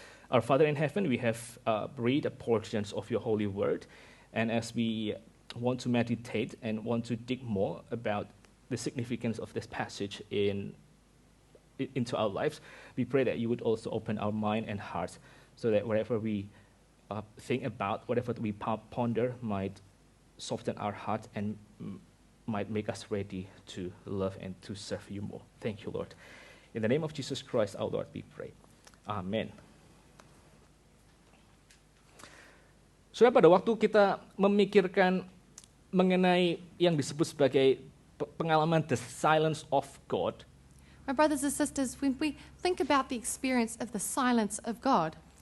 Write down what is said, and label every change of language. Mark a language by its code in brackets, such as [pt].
[en] Our Father in heaven, we have read portions of your holy word, and as we want to meditate and want to dig more about the significance of this passage into our lives, we pray that you would also open our mind and hearts so that whatever we think about, whatever we ponder might soften our hearts and might make us ready to love and to serve you more. Thank you, Lord. In the name of Jesus Christ, our Lord, we pray. Amen. [id] Sudah pada waktu kita memikirkan mengenai yang disebut sebagai pengalaman [en] the silence of God, My brothers and sisters, when we think about the experience of the silence of God,